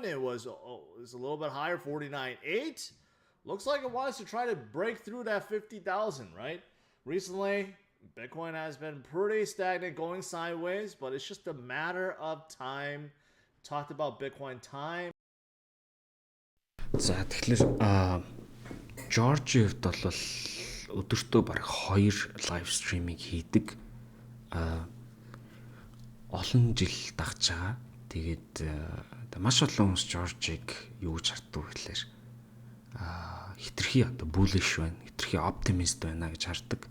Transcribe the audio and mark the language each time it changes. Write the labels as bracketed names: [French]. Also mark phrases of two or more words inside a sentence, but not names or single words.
[English] It's a little bit higher, 49.8. Looks like it wants to try to break through that 50,000, right? Recently, Bitcoin has been pretty stagnant, going sideways, but it's just a matter of time. Talked about Bitcoin time. [Mongolian] За тэгэхээр Жоржийн хувьд бол өдөртөө бараг 2 лайв стриминг хийдэг. Олон жил дагж байгаа. Тэгээд маш олон хүмүүс Жоржийг юу гэж харддаг вэ гэхээр хитрхи одоо bullish байна, хитрхи optimist байна гэж хардаг.